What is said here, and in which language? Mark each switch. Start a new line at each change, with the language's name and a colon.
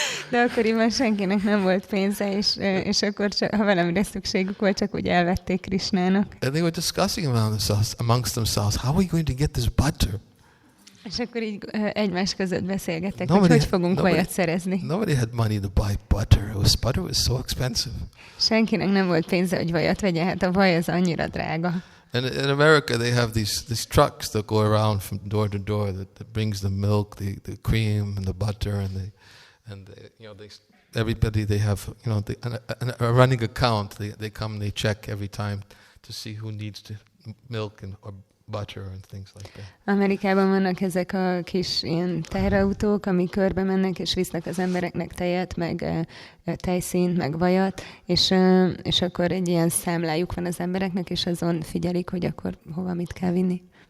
Hungarian: De akkoriban senkinek nem volt pénze, és akkor ha valamire szükségük volt, csak úgy elvették Krishnának.
English: And they were discussing amongst themselves, how are we going to get this butter?
Hungarian: És akkor így egymás között beszélgettek, hogy fogunk vajat szerezni.
English: Nobody had money to buy butter. Butter was so expensive.
Hungarian: Senkinek nem volt pénze, hogy vajat vegye, hát a vaj az annyira drága.
English: And in America they have these trucks that go around from door to door that brings the milk, the cream and the butter, and everybody they have a running account. They come, they check every time to see who needs milk or butter and things like that.
Hungarian: Amerikában vannak ezek a kis ilyen teherautók, ami körbe mennek és visznek az embereknek tejet, meg tejszínt, meg vajat, és akkor egy ilyen számlájuk van az embereknek, és azon figyelik, hogy akkor hova mit kell vinni.